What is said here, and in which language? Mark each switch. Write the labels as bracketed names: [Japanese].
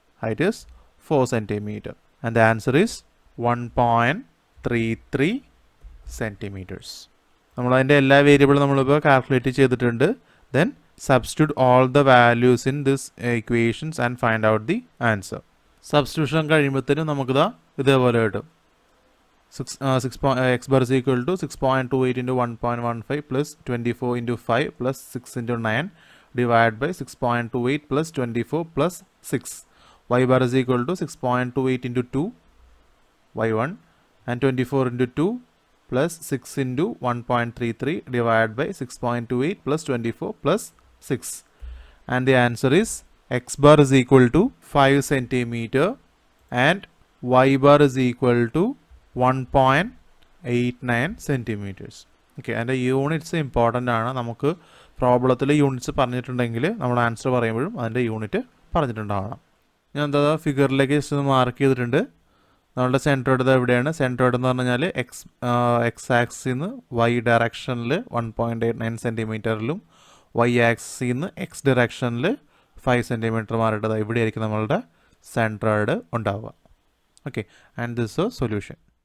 [English] Height is 4 centimetre and the answer is 1.33 centimetres. [Malayalam] നമ്മളതിൻ്റെ എല്ലാ വേരിയബിളും നമ്മളിപ്പോൾ കാൽക്കുലേറ്റ് ചെയ്തിട്ടുണ്ട്. [English] Then substitute all the values in this equations and find out the answer. [Malayalam] Substitution കഴിയുമ്പോഴത്തേനും നമുക്കിതാ ഇതേപോലെ കിട്ടും. [English] x bar is equal to 6.28 into 1.15 plus 24 into 5 plus 6 into 9 divided by 6.28 plus 24 plus 6. Y bar is equal to 6.28 into 2 y1 and 24 into 2 plus 6 into 1.33 divided by 6.28 plus 24 plus 6. And the answer is x bar is equal to 5 centimeter and y bar is equal to 1.89 centimetres. [Malayalam] Okay, അതിൻ്റെ units important ആണ്. നമുക്ക് പ്രോബ്ലത്തിൽ units പറഞ്ഞിട്ടുണ്ടെങ്കിൽ നമ്മൾ answer പറയുമ്പോഴും അതിൻ്റെ unit പറഞ്ഞിട്ടുണ്ടാവണം. ഞാൻ എന്താ ഫിഗറിലേക്ക് just ഒന്ന് മാർക്ക് ചെയ്തിട്ടുണ്ട്. നമ്മളുടെ സെൻട്രോയിഡ് എവിടെയാണ്? സെൻട്രോയിഡ് എന്ന് പറഞ്ഞു കഴിഞ്ഞാൽ എക്സ് ആക്സിൽ നിന്ന് വൈ ഡയറക്ഷനിൽ 1.89 സെൻറ്റിമീറ്ററിലും വൈ ആക്സിൽ നിന്ന് എക്സ് ഡയറക്ഷനിൽ 5 സെൻറ്റിമീറ്റർ മാറിയിട്ടത് ഇവിടെയായിരിക്കും നമ്മളുടെ സെൻട്രോയിഡ് ഉണ്ടാവുക. Okay, [English] And this a solution.